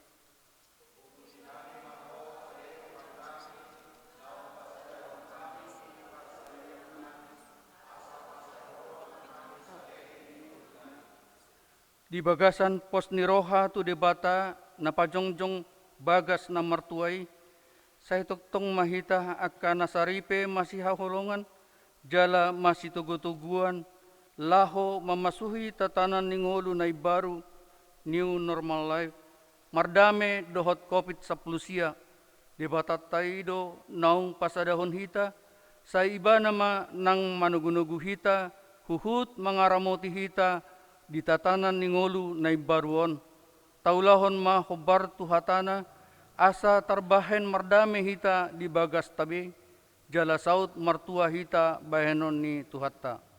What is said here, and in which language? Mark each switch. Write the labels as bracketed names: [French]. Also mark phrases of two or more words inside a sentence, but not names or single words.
[Batak Toba] Di bagasan pos niroha tu debata na pajongjong bagas na martuai, sa itoktong mahita akka nasaripe masih hahulungan, jala masih tugu-tuguan, laho mamasuhi tatanan ningolu na baru, [English] new normal life, [Batak Toba] mardame dohot COVID-19, debata taido naung pasadahon hita, sa iba nama nang manugunugu hita, huhut mangaramoti hita, di tatanan ningolu na ibaruon. Taulahon ma hobar tuhatana, asa tarbahen mardame hita di bagas tabi, jala saut martua hita bahenon ni tuhatta.